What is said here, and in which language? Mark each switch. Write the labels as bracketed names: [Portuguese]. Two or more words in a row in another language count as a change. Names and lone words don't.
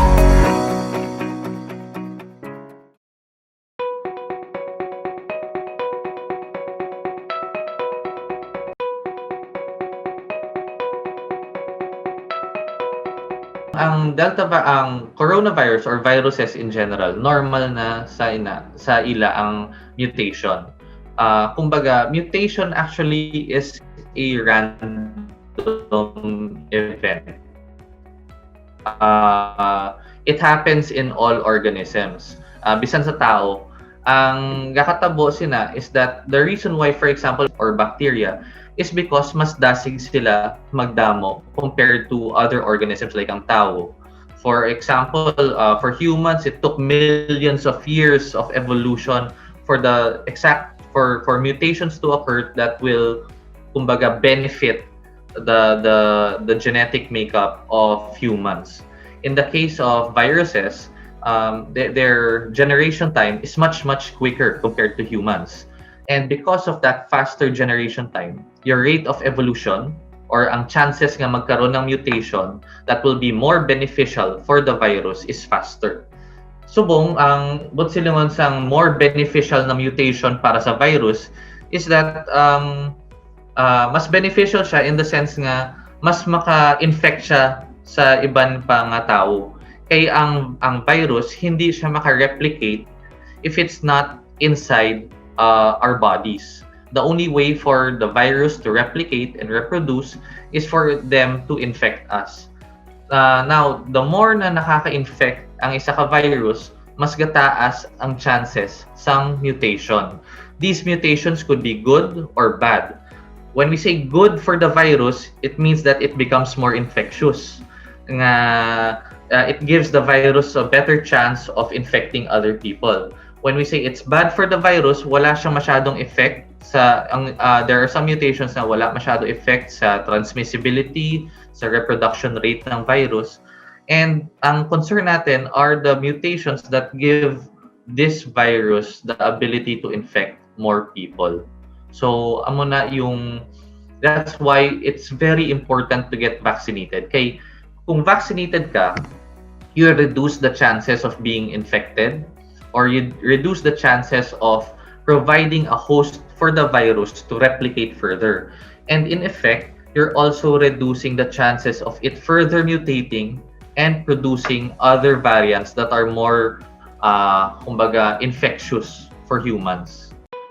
[Hiligaynon] Ang coronavirus or viruses [English] in general, [Hiligaynon] normal na sa ila ang mutation. [English] Kumbaga, mutation actually is a random event. It happens in all organisms. [Hiligaynon] Bisan sa tao, ang gakatabo sina [English] is that the reason why, for example, or bacteria, is because [Hiligaynon] mas dasig sila magdamo [English] compared to other organisms like [Hiligaynon] ang tao. [English] For example, for humans, it took millions of years of evolution for for mutations to occur that will, kumbaga, benefit the genetic makeup of humans. In the case of viruses, their generation time is much quicker compared to humans. And because of that faster generation time, your rate of evolution or [Filipino] ang chances nga magkaroon ng mutation [English] that will be more beneficial for the virus is faster. [Hiligaynon] Subong, ang butsilungon sang [English] more beneficial [Hiligaynon] na mutation para sa virus is that mas beneficial siya [English] in the sense [Hiligaynon] nga mas maka-infect siya sa iban pa nga tao. [Filipino] Kaya ang virus hindi siya maka-replicate [English] if it's not inside our bodies. The only way for the virus to replicate and reproduce is for them to infect us. [Hiligaynon] Now, [English] the more [Hiligaynon] na nakaka-infect ang isa ka virus, mas gataas ang chances sang mutation. [English] These mutations could be good or bad. When we say good for the virus, it means that it becomes more infectious. It gives the virus a better chance of infecting other people. When we say it's bad for the virus, [Filipino] wala siyang masyadong effect [English] there are some mutations [Filipino] na wala masyadong effect sa transmissibility, sa reproduction rate ng virus. [English] And [Filipino] ang concern natin [English] are the mutations that give this virus the ability to infect more people. So, that's why it's very important to get vaccinated. [Hiligaynon] Kay kung vaccinated ka, [English] you reduce the chances of being infected, or you reduce the chances of providing a host for the virus to replicate further. And in effect, you're also reducing the chances of it further mutating and producing other variants that are more, infectious for humans.